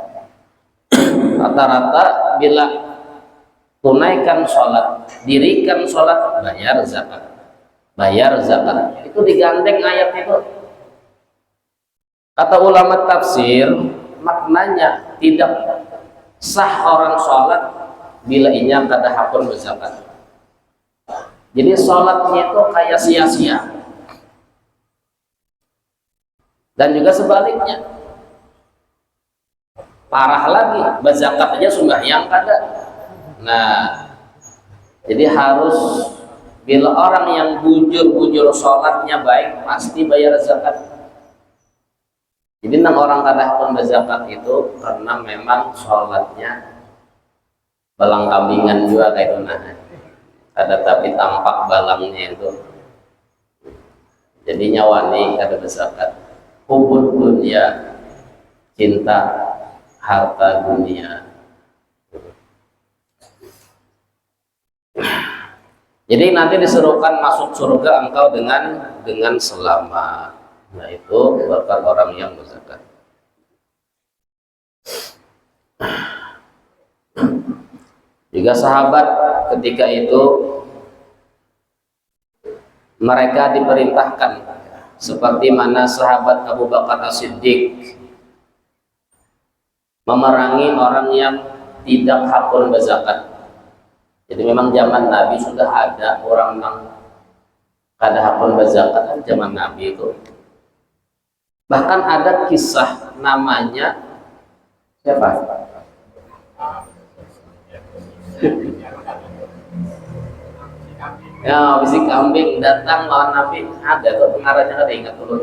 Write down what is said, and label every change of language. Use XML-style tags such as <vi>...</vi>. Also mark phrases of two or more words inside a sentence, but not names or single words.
<id>Rata-rata bila tunaikan sholat, dirikan sholat, bayar zakat, bayar zakat, itu digandeng ayat itu.</id> <bjn>Kata ulama tafsir, maknanya tidak sah orang sholat bila inya kada hakun berzakat. Jadi sholatnya itu kayak sia-sia. Dan juga sebaliknya, parah lagi, berzakat aja sembahyang kada. Nah, jadi harus bila orang yang bujur-bujur sholatnya baik, pasti bayar zakat. Jadi nang orang kada pun berzakat itu karena memang sholatnya balang kambingan juga kayak itu. Nah, ada tapi tampak balangnya itu. Jadi nyawani kada berzakat.</bjn> <ar>حب الدنيا,</ar> <bjn>cinta harta dunia.</bjn> <id>Jadi nanti diserukan masuk surga engkau dengan selamat. Nah, itu berkat orang yang berzakat. Juga sahabat ketika itu mereka diperintahkan seperti mana sahabat Abu Bakar As-Siddiq memerangi orang yang tidak hakun berzakat.</id> <bjn>Jadi memang zaman Nabi sudah ada orang yang kada hakun berzakat kan zaman Nabi itu. Bahkan ada kisah namanya siapa? Ya, bisi kambing datang lawan Nabi, ada tuh pengarangnya kada ingat dulu.</bjn>